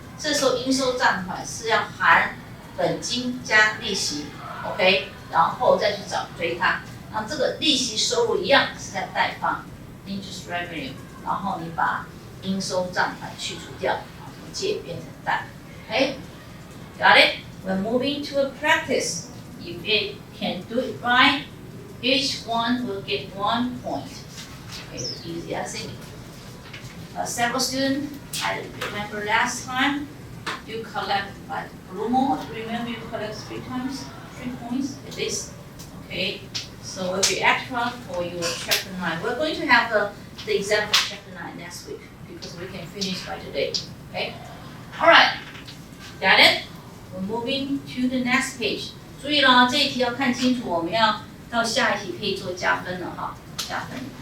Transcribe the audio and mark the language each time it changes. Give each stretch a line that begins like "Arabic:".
Chinese: 这时候应收账款是要含本金加利息 ，OK， 然后再去追它。那这个利息收入一样是在贷方 interest revenue， 然后你把应收账款去除掉，从借变成贷。
English: OK, got it? We're moving to a practice. If it can do it right, each one will get 1 point. Okay, easy, I think. Several students, I remember last time you collect like Blue Mall. Remember you collect 3 points at least. Okay, So it will be extra for your chapter 9. We're going to have the exam for chapter 9 next week because we can finish by today. Okay? Alright. Got it? We're moving to the next page.
Chinese: 注意了，这一题要看清楚，我们要到下一题可以做加分了哈，加分。